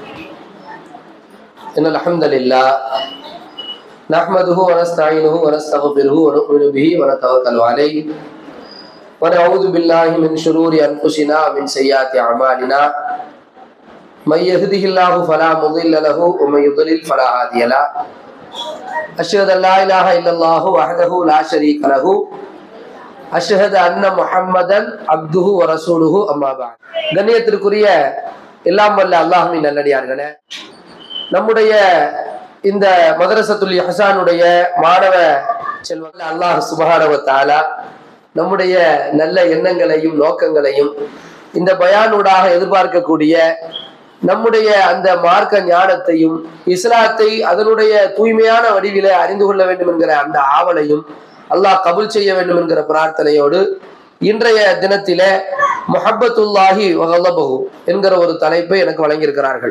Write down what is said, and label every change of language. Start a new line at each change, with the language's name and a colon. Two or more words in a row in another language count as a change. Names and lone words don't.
Arabic: إن الحمد لله نحمده ونستعينه ونستغفره ونؤمن به ونتوكل عليه ونعوذ بالله من شرور أنفسنا ومن سيئات أعمالنا من يهده الله فلا مضل له ومن يضلل فلا هادي له أشهد أن لا إله إلا الله وحده لا شريك له أشهد أن محمدا عبده ورسوله أما بعد.
Tamil: கண்ணியத்திற்குரிய எல்லாம் வல்ல அல்லாஹ்வின் நல்லடியார்களே, நம்முடைய இந்த மதரசத்துல் இஹ்சானுடைய மாணவ செல்வங்கள்
Arabic: الله سبحانه وتعالى
Tamil: நம்முடைய நல்ல எண்ணங்களையும் நோக்கங்களையும் இந்த பயானூடாக எதிர்பார்க்கக்கூடிய நம்முடைய அந்த மார்க்க ஞானத்தையும் இஸ்லாத்தை அதனுடைய தூய்மையான வடிவில அறிந்து கொள்ள வேண்டும் என்கிற அந்த ஆவலையும் அல்லாஹ் கபூல் செய்ய வேண்டும் என்கிற பிரார்த்தனையோடு இன்றைய தினத்திலே முஹப்பத்துல்லாஹி வ கலபஹு என்கிற ஒரு தலைப்பை எனக்கு வழங்கியிருக்கிறார்கள்.